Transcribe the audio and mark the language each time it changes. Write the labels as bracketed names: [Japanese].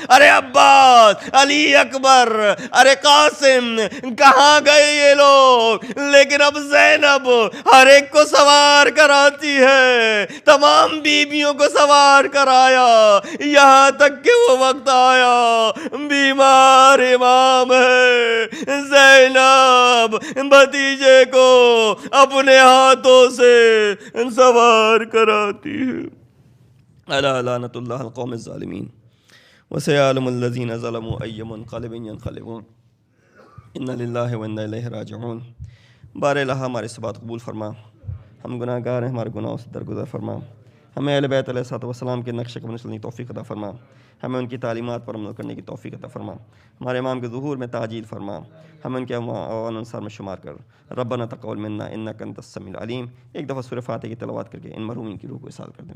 [Urdu] ارے عباس, علی اکبر, ارے قاسم, کہاں گئے یہ لوگ؟ لیکن اب زینب ہر ایک کو سوار کراتی ہے, تمام بیویوں کو سوار کرایا, یہاں تک کہ وہ وقت آیا بیمار امام ہے, زینب بھتیجے کو اپنے ہاتھوں سے سوار کراتی ہے. [Arabic] الا لعنت اللہ القوم الظالمین وسيعلم الذين ظلموا أي منقلب ينقلبون ان للہ و انا الیہ راجعون. [Urdu] بار الہ ہمارے اس بات قبول فرما, ہم گناہ گار ہیں, ہمارے گناہوں سے درگزر فرما, ہمیں اہل بیت علیہ الصلوۃ والسلام کے نقش قدم چلنے کی توفیق عطا فرما, ہمیں ان کی تعلیمات پر عمل کرنے کی توفیق عطا فرما, ہمارے امام کے ظہور میں تعجیل فرما, ہمیں ان کے اوان انصار میں شمار کر. [Arabic] ربنا تقبل منا انک انت السمیع العلیم. [Urdu] ایک دفعہ سورہ فاتحہ کی تلاوت کر کے ان مرحومین کی روح کو اصال کر دیں.